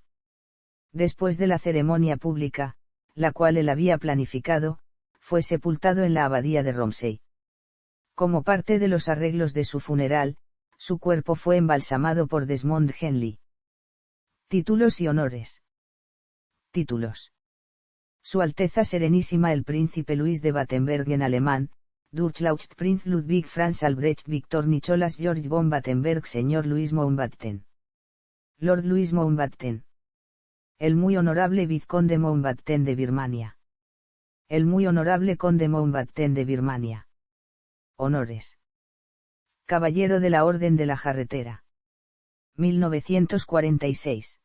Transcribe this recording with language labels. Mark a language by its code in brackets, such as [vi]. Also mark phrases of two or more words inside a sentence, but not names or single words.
[es] Después de la ceremonia pública, la cual él había planificado, fue sepultado en la abadía de Romsey. Como parte de los arreglos de su funeral, su cuerpo fue embalsamado por Desmond Henley. Títulos y honores. Títulos. Su Alteza Serenísima el Príncipe Luis de Battenberg en alemán, [de] Durchlaucht Prinz [es] Ludwig Franz Albrecht Victor Nicholas George von Battenberg Señor Luis Mountbatten. Lord Louis Mountbatten. El Muy Honorable Vizconde Mountbatten de Birmania. El Muy Honorable Conde Mountbatten de Birmania. Honores. Caballero de la Orden de la Jarretera. 1946.